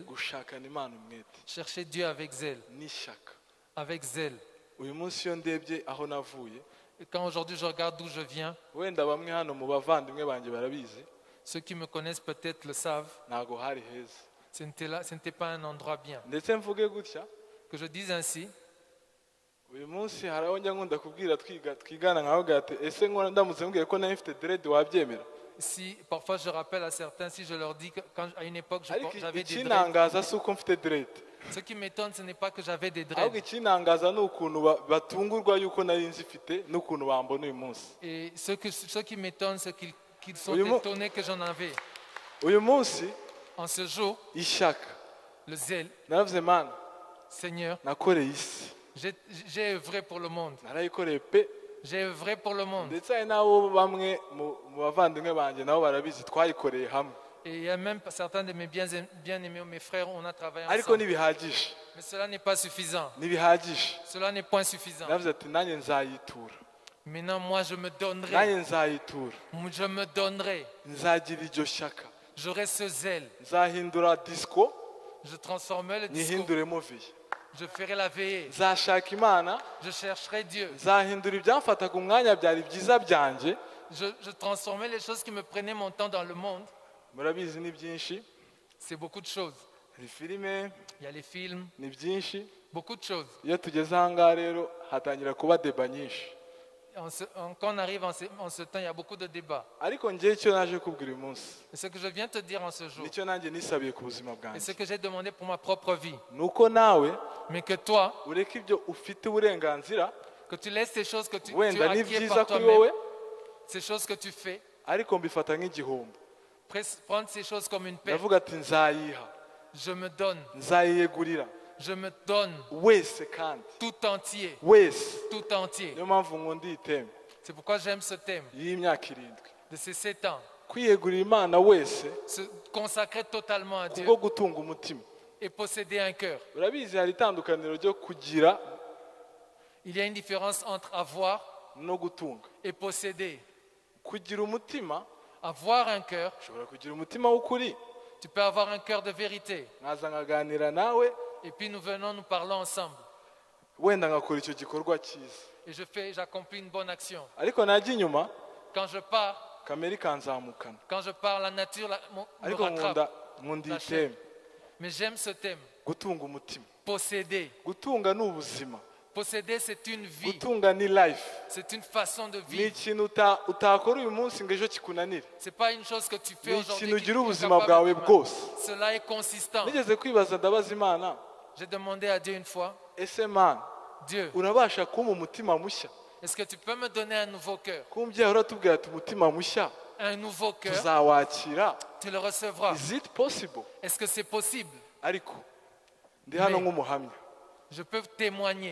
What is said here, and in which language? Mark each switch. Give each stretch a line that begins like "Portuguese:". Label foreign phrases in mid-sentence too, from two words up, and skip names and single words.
Kinyarwanda: gushakana Imana umwete
French: chercher Dieu avec zèle,
Kinyarwanda: n'ishyaka.
French: avec zèle.
Kinyarwanda: Uyu munsi iyo ndebye aho navuye,
French: Et quand aujourd'hui je regarde d'où je viens,
Kinyarwanda: wenda bamwe hano mu bavandimwe banjye barabizi,
French: ceux qui me connaissent peut-être le savent,
Kinyarwanda: ntago hari heza.
French: ce n'était pas un endroit bien.
Kinyarwanda: Ndetse mvuge gutya,
French: Que je dise ainsi,
Kinyarwanda: uyu munsi hari aho njya nkunda kubwira twigana nkavuga ati ese nkora ndamutse mbwiye ko nayo mfite dread wabyemera?
French: si parfois je rappelle à certains, si je leur dis qu'à une époque
Kinyarwanda: Ariko
French: j'avais des dreads,
Kinyarwanda: ikinangaza si uko mfite dread,
French: ce qui m'étonne ce n'est pas que j'avais des
Kinyarwanda: ahubwo
French: dreads.
Kinyarwanda: ikinangaza ni ukuntu batungurwa yuko nari nzifite n'ukuntu bambona uyu munsi.
French: Et ce qui m'étonne, c'est qu'ils sont Oui, moi- étonnés que j'en avais.
Kinyarwanda: Uyu munsi
French: En ce jour,
Kinyarwanda: ishyaka
French: le zèle,
Kinyarwanda: naravuze mana
French: Seigneur,
Kinyarwanda: nakoreye isi,
French: j'ai œuvré pour le monde.
Kinyarwanda: narayikoreye pe,
French: J'ai œuvré pour le monde.
Kinyarwanda: ndetse hari n'abo bamwe mu bavandimwe banjye nabo barabizi twayikoreye hamwe,
French: Et il y a même certains de mes bien-aimés, mes frères, on a travaillé
Kinyarwanda: ariko
French: ensemble.
Kinyarwanda: ntibihagije,
French: Mais cela n'est pas suffisant.
Kinyarwanda: ntibihagije.
French: Cela n'est pas suffisant.
Kinyarwanda: Naravuze ati nanjye nzayitura,
French: Maintenant, moi, je me
Kinyarwanda: nanjye
French: donnerai.
Kinyarwanda: nzayitura,
French: Je me donnerai.
Kinyarwanda: nzagira iryo shyaka,
French: J'aurai ce zèle.
Kinyarwanda: nzahindura disco
French: Je transformerai le discours.
Kinyarwanda: nyihinduremo viye,
French: Je ferai la veillée.
Kinyarwanda: nzashaka Imana,
French: Je chercherai Dieu.
Kinyarwanda: nzahindura ibyamfataga umwanya byari byiza byanjye.
French: Je transformerai les choses qui me prenaient mon temps dans le monde.
Kinyarwanda: Murabizi ni byinshi,
French: C'est beaucoup de choses.
Kinyarwanda: hari filime,
French: Il y a les films,
Kinyarwanda: ni byinshi.
French: beaucoup de choses.
Kinyarwanda: Iyo tugeze aha ngaha rero hatangira kuba deba nyinshi,
French: Quand on arrive en ce temps, il y a beaucoup de débats.
Kinyarwanda: ariko njyewe icyo naje kubwira uyu munsi
French: Et ce que je viens te dire en ce jour,
Kinyarwanda: nicyo nanjye nisabiye ku buzima
French: et ce
Kinyarwanda: bwanjye,
French: que j'ai demandé pour ma propre vie,
Kinyarwanda: ni uko nawe
French: mais que toi,
Kinyarwanda: ureka ibyo ufite uburenganzira,
French: que tu laisses ces choses que tu
Kinyarwanda: wenda ni
French: acquiers
Kinyarwanda: byiza
French: par
Kinyarwanda: kuri
French: toi-même,
Kinyarwanda: wowe,
French: ces choses que tu fais,
Kinyarwanda: ariko mbifata nk'igihombo.
French: prendre ces choses comme une perte.
Kinyarwanda: Ndavuga ati nzayiha,
French: Je me donne,
Kinyarwanda: nzayiyegurira
French: je me donne
Kinyarwanda: wese kandi
French: tout entier,
Kinyarwanda: wese.
French: tout entier.
Kinyarwanda: Niyo mpamvu nkunda iyi teme
French: C'est pourquoi j'aime ce thème
Kinyarwanda: y'imyaka irindwi,
French: de ces 7 ans.
Kinyarwanda: kwiyegurira Imana wese
French: Se consacrer totalement à Dieu
Kinyarwanda: kubwo gutunga umutima.
French: et posséder un cœur.
Kinyarwanda: Urabizi hari itandukaniro ryo kugira
French: Il y a une différence entre avoir
Kinyarwanda: no gutunga.
French: et posséder.
Kinyarwanda: Kugira umutima,
French: Avoir un cœur,
Kinyarwanda: ushobora kugira umutima w'ukuri,
French: tu peux avoir un cœur de vérité.
Kinyarwanda: nkaza nkaganira nawe,
French: Et puis nous venons, nous parlons ensemble.
Kinyarwanda: wenda ngakora icyo gikorwa cyiza,
French: Et j'accomplis une bonne action.
Kinyarwanda: ariko najya inyuma
French: Quand je pars,
Kinyarwanda: kamere ikanzamukana.
French: la nature me
Kinyarwanda: Ariko
French: rattrape.
Kinyarwanda: nkunda iyi
French: La
Kinyarwanda: teme,
French: Mais j'aime ce thème.
Kinyarwanda: gutunga umutima.
French: Posséder.
Kinyarwanda: Gutunga ni ubuzima,
French: Posséder, c'est une vie.
Kinyarwanda: gutunga ni life.
French: C'est une façon de
Kinyarwanda: Ni
French: vivre.
Kinyarwanda: ikintu utakora uyu munsi ngo ejo kikunanire,
French: Ce n'est pas une chose que tu fais
Kinyarwanda: ni
French: aujourd'hui.
Kinyarwanda: ikintu
French: qui
Kinyarwanda: ugira
French: est
Kinyarwanda: ubuzima
French: capable
Kinyarwanda: bwawe
French: de-
Kinyarwanda: bwose.
French: Cela est consistant.
Kinyarwanda: Nigeze kwibaza ndabaza Imana,
French: J'ai demandé à Dieu une fois,
Kinyarwanda: ese Mana
French: Dieu,
Kinyarwanda: urabasha kumpa umutima mushya?
French: est-ce que tu peux me donner un nouveau cœur?
Kinyarwanda: Ko umubyeyi uratubwira ati umutima mushya
French: Un nouveau cœur,
Kinyarwanda: tuzawakira,
French: tu le recevras.
English: is it possible?
French: Est-ce que c'est possible?
Kinyarwanda: Ariko ndi hano
French: Mais-
Kinyarwanda: nk'umuhamya,
French: Je peux témoigner.